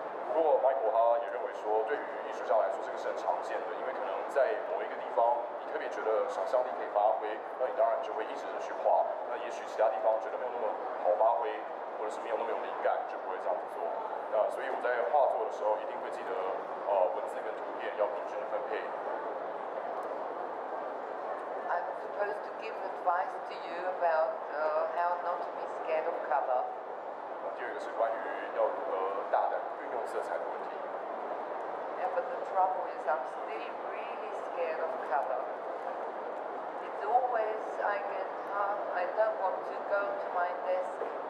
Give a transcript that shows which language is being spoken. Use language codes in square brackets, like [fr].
[zh] 不过 Michael 他也认为说，对于艺术家来说，这个是很常见的，因为可能在某一个地方，你特别觉得想象力可以发挥，那你当然就会一直的去画。那也许其他地方觉得没有那么好发挥，或者是没有那么有灵感，就不会这样子做。那所以我在画作的时候，一定会记得文字跟图片要平均的分配。 [en] I'm supposed to give advice to you about how not to be scared of color. [zh] 第二个是关于要如何大胆运用色彩的问题。 [en] Yeah, but the trouble is I'm still really scared of color. It's always I don't want to go to my desk.